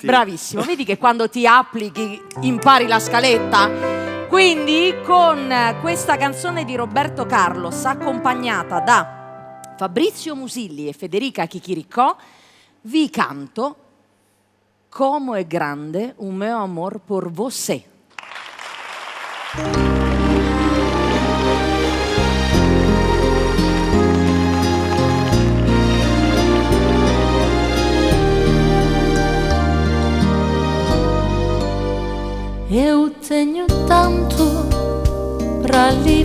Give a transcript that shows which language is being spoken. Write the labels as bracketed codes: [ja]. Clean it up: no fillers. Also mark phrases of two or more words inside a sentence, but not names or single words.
[it] Bravissimo, vedi che quando ti applichi impari la scaletta? Quindi con questa canzone di Roberto Carlos accompagnata da Fabrizio Musilli e Federica Chicchiricò vi canto Como è grande un meu amor por você. [pt] Eu tenho tanto pra lhe